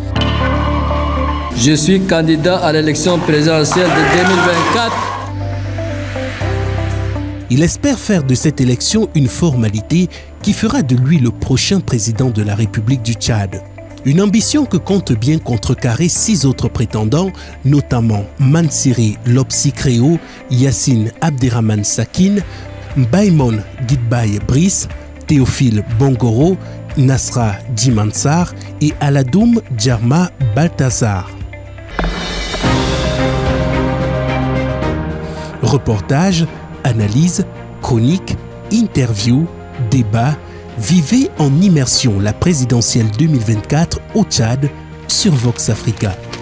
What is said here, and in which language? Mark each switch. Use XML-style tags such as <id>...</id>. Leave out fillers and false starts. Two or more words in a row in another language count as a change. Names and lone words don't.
<fr>Je suis candidat à l'élection présidentielle de 2024. Il espère faire de cette élection une formalité qui fera de lui le prochain président de la République du Tchad. Une ambition que compte bien contrecarrer 6 autres prétendants, notamment Mansiri Lopsi Créo, Yassine Abderrahmane Sakine, Baimon Guidbaye Brice, Théophile Bongoro, Nasra Djimansar et Aladoum Djarma Balthazar. Reportage, analyse, chronique, interview, débat, vivez en immersion la présidentielle 2024 au Tchad sur Vox Africa.</fr>